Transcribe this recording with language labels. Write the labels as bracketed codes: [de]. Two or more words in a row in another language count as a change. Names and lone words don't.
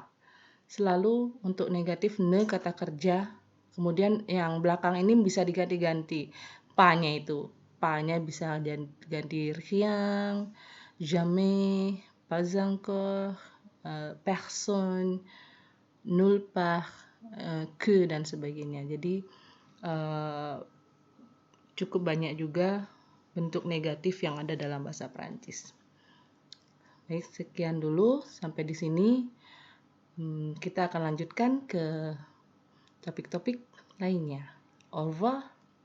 [id] Selalu untuk negatif ne kata kerja, kemudian yang belakang ini bisa diganti-ganti. Pa-nya itu, pa-nya bisa ganti [fr] rien, jamais, pas encore, personne, nulle part, que [id] dan sebagainya. Jadi cukup banyak juga bentuk negatif yang ada dalam bahasa Prancis. Baik, sekian dulu sampai di sini. Kita akan lanjutkan ke topik-topik lainnya. [fr] Au revoir.